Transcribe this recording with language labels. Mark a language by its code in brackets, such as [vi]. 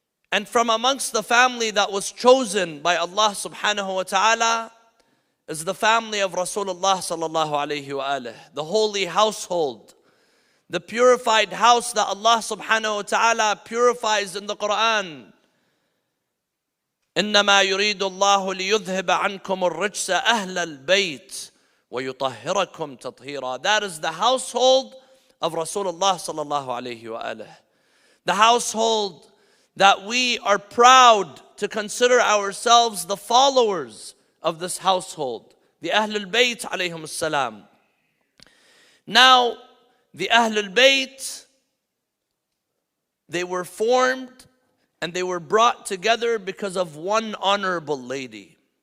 [en] And from amongst the family that was chosen by Allah subhanahu wa ta'ala is the family of Rasulullah sallallahu alayhi wa alihi, the holy household, the purified house that Allah subhanahu wa ta'ala purifies in the Quran. [ar] إنما يريد الله ليذهب عنكم الرجس أهل البيت ويطهركم تطهيرا. [en] That is the household of Rasulullah sallallahu alayhi wa alihi. The household that we are proud to consider ourselves the followers of this household, the Ahlul Bayt alayhim salam. Now, the Ahlul Bayt, they were formed and they were brought together because of one honorable lady.